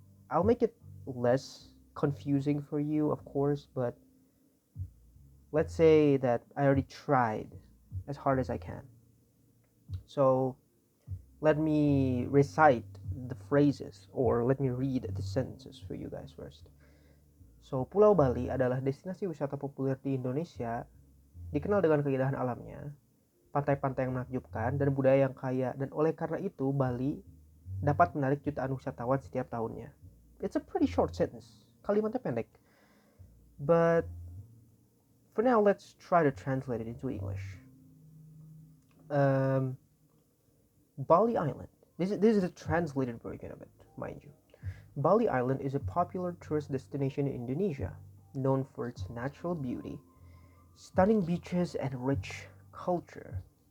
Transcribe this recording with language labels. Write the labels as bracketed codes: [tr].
[en] I'll make it less confusing for you, of course, but let's say that I already tried as hard as I can. So let me recite the phrases, or let me read the sentences for you guys first. [id] So, Pulau Bali adalah destinasi wisata populer di Indonesia, dikenal dengan keindahan alamnya, pantai-pantai yang menakjubkan, dan budaya yang kaya, dan oleh karena itu Bali dapat menarik jutaan wisatawan setiap tahunnya. [en] It's a pretty short sentence, [id] kalimatnya pendek. [en] But for now, let's try to translate it into English. Bali Island. This is a translated version of it, mind you. Bali Island is a popular tourist destination in Indonesia, known for its natural beauty, stunning beaches, and rich culture.